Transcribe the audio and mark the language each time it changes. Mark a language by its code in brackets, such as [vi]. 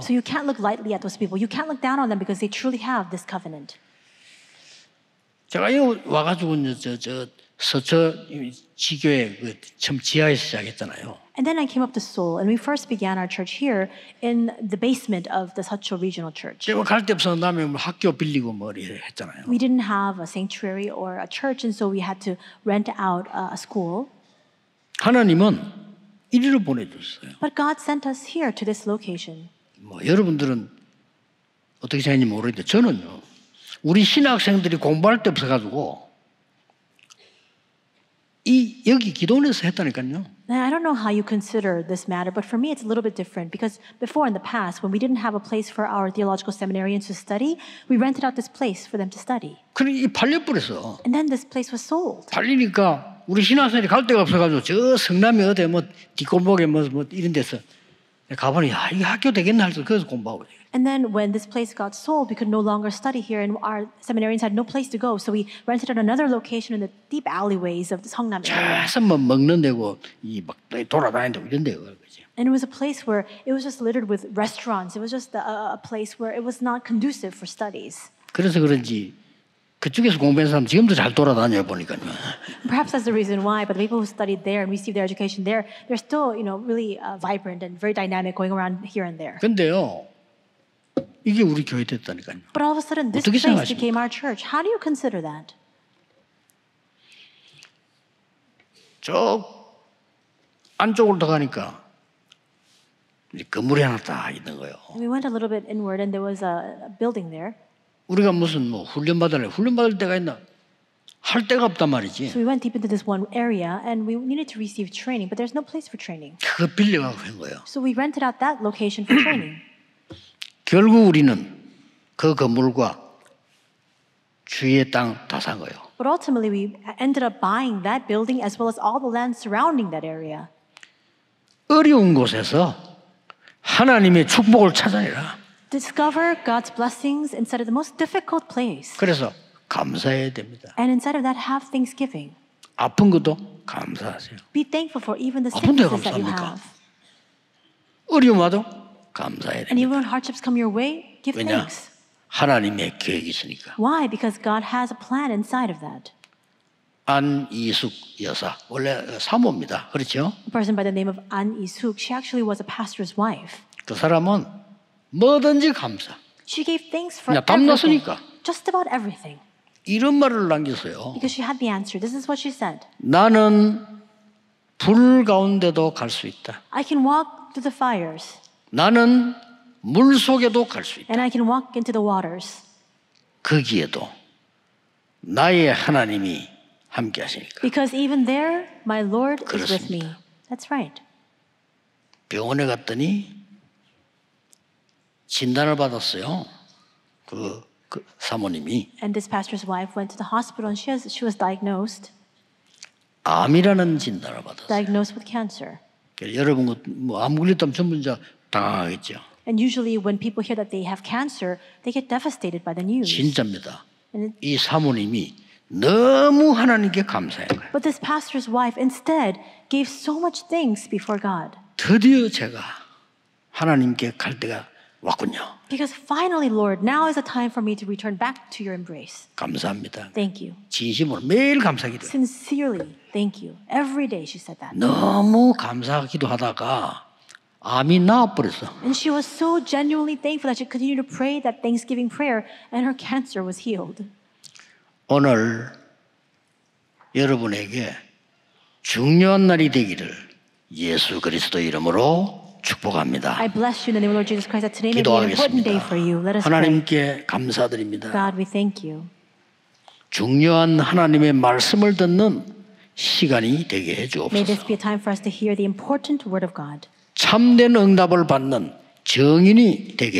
[en] So you can't look lightly at those people. You can't look down on them because they truly have this covenant. [ko] 제가 여기 와가지고 저 서초 지교회 처음 지하에서 시작했잖아요. [en] And then I came up to Seoul, and we first began our church here in the basement of the Seocho Regional Church. [ko] 제가 갈 데 없어서 남에 학교 빌리고 뭐 이래 했잖아요. [en] We didn't have a sanctuary or a church, and so we had to rent out a school. [ko] 하나님은 이리로 보내줬어요. [en] But God sent us here to this location. [ko] 뭐 여러분들은 어떻게 생각하는지 모르겠는데 저는요. 우리 신학생들이 공부할 데 없어가지고 여기 기도원에서 했다니까요. [en] Now, I don't know how you consider this matter, but for me it's a little bit different because before in the past, when we didn't have a place for our theological seminarians to study, we rented out this place for them to study. [ko] 그래 이 팔려버렸어. [en] And then this place was sold. [ko] 팔리니까 우리 신학생들이 갈 데가 없어가지고 저 성남에 어디 뭐 뒷골목에 뭐 이런 데서 가보니 야 이게 학교 되겠나 해서 거기서 공부하고. [en] And then when this place got sold, we could no longer study here, and our seminarians had no place to go. So we rented out another location in the deep alleyways of the Seongnam area. [ko] 저서 뭐 먹는 데고 이막 돌아다니는 데고 이런 데고 그지. [en] And it was a place where it was just littered with restaurants. It was just a place where it was not conducive for studies. [ko] 그래서 그런지 그쪽에서 공부한 사람 지금도 잘 돌아다녀 보니까요. [en] Perhaps that's the reason why. But the people who studied there and received their education there, they're still, really vibrant and very dynamic, going around here and there. [ko] 근데요, 이게 우리 교회 됐다니까요. [en] But all of a sudden, this [ko] 어떻게 [en] place [ko] 생각하십니까? [en] became our church. How do you consider that? [ko] 저 안쪽으로 들어가니까 건물이 하나 딱 있는 거예요. [en] We went a little bit inward, and there was a building there. [ko] 우리가 무슨 뭐 훈련 받을 데가 있나? 할 데가 없단 말이지. [en] So we went deep into this one area, and we needed to receive training, but there's no place for training. [ko] 그거 빌려가고 한 거예요. [en] So we rented out that location for training. [ko] 결국 우리는 그 건물과 주위의 땅 다 산 거예요. [en] But ultimately, we ended up buying that building as well as all the land surrounding that area. [ko] 어려운 곳에서 하나님의 축복을 찾아내라. [en] Discover God's blessings inside of the most difficult place. [ko] 그래서 감사해야 됩니다. [en] And inside of that, have thanksgiving. [ko] 아픈 것도 감사하세요. [en] Be thankful for even the [ko] 아픈데 [en] sicknesses that you [ko] 감사합니까? [en] have. [ko] 어려움 와도 감사해야 [en] And [ko] 됩니다. [en] even when hardships come your way, give [ko] 왜냐? [en] thanks. [ko] 하나님의 계획이 있으니까. [en] Why? Because God has a plan inside of that. [ko] 안이숙 여사 원래 사모입니다. 그렇죠? [en] A person by the name of An Isuk, she actually was a pastor's wife. [ko] 그 사람은 뭐든지 감사. [en] She gave thanks for [ko] 그냥 답 [en] everything. [ko] 났으니까. [en] Just about everything. [ko] 이런 말을 남겼어요. [en] Because she had the answer. This is what she said. [ko] 나는 불 가운데도 갈 수 있다. [en] I can walk through the fires. [ko] 나는 물 속에도 갈 수 있다. [en] And I can walk into the waters. [ko] 거기에도 나의 하나님이 함께 하시니까. [en] Because even there, my Lord is with me. [ko] 그렇습니다. [en] That's right. [ko] 병원에 갔더니 진단을 받았어요. 그 사모님이 [en] And this pastor's wife went to the hospital, and she was diagnosed [ko] 암이라는 진단을 받았어요. [en] diagnosed with cancer. [ko] 여러분 뭐암 걸렸다면 전부 이제 당황하겠죠. [en] And usually when people hear that they have cancer, they get devastated by the news. [ko] 진짜입니다. [en] And [ko] 이 사모님이 너무 하나님께 감사한 거예요. [en] but this pastor's wife instead gave so much thanks before God. [ko] 드디어 제가 하나님께 갈 때가 왔군요. [en] Because finally, Lord, now is the time for me to return back to your embrace. [ko] 감사합니다. [en] Thank you. [ko] 진심으로 매일 감사기도. [en] Sincerely, thank you. Every day she said that. [ko] 너무 감사기도 하다가 암이 나아버렸어. [en] And she was so genuinely thankful that she continued to pray that Thanksgiving prayer and her cancer was healed. [ko] 오늘 여러분에게 중요한 날이 되기를 예수 그리스도 이름으로 축복합니다. [en] I bless you in the name of Lord Jesus Christ that today may be an important day for you. Let us pray. [ko] 하나님께 감사드립니다. [en] God, we thank you. [ko] 중요한 하나님의 말씀을 듣는 시간이 되게 [en] May [ko] 해주옵소서. [en] this be a time for us to hear the important word of God. [ko] 참된 응답을 받는 증인이 되게